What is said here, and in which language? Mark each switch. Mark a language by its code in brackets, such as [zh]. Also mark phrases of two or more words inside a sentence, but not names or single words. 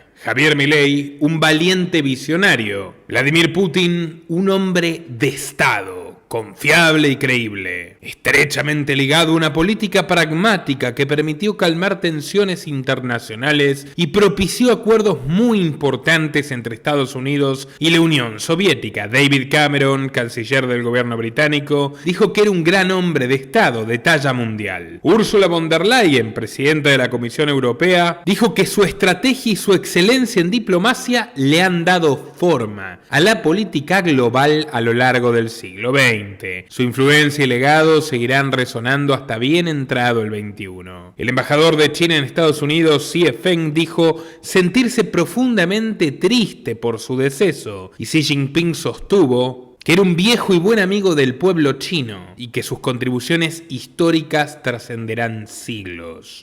[es] Javier Milei, un valiente visionario. Vladimir Putin, un hombre de Estado, confiable y creíble, estrechamente ligado a una política pragmática que permitió calmar tensiones internacionales y propició acuerdos muy importantes entre Estados Unidos y la Unión Soviética. David Cameron, canciller del gobierno británico, dijo que era un gran hombre de Estado de talla mundial. Ursula von der Leyen, presidenta de la Comisión Europea, dijo que su estrategia y su excelencia en diplomacia le han dado forma a la política global a lo largo del siglo XX. Su influencia y legado seguirán resonando hasta bien entrado el XXI. El embajador de China en Estados Unidos, Xie Feng, dijo sentirse profundamente triste por su deceso, y Xi Jinping sostuvo que era un viejo y buen amigo del pueblo chino y que sus contribuciones históricas trascenderán siglos.